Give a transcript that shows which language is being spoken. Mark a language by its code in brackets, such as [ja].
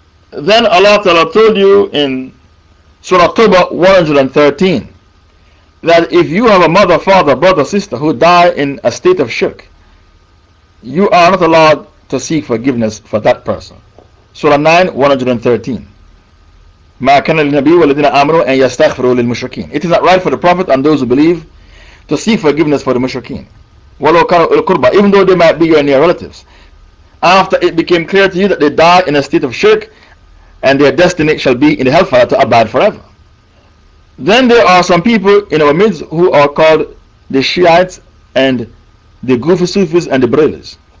[en] Then Allah Ta'ala told you in Surah Tawbah 113 that if you have a mother, father, brother, sister who die in a state of shirk, you are not allowed to seek forgiveness for that person. Surah 9 113. [ar] ما كان للنبي والذين آمنوا أن يستغفروا للمشركين. [en] It is not right for the Prophet and those who believe to seek forgiveness for the mushrikeen. [ar] ولو كانوا أولي القربى, [en] even though they might be your near relatives. After it became clear to you that they die in a state of shirk and their destiny shall be in the hellfire to abide forever. Then there are some people in our midst who are called the Shiites and the Goofy Sufis and the Brahmins.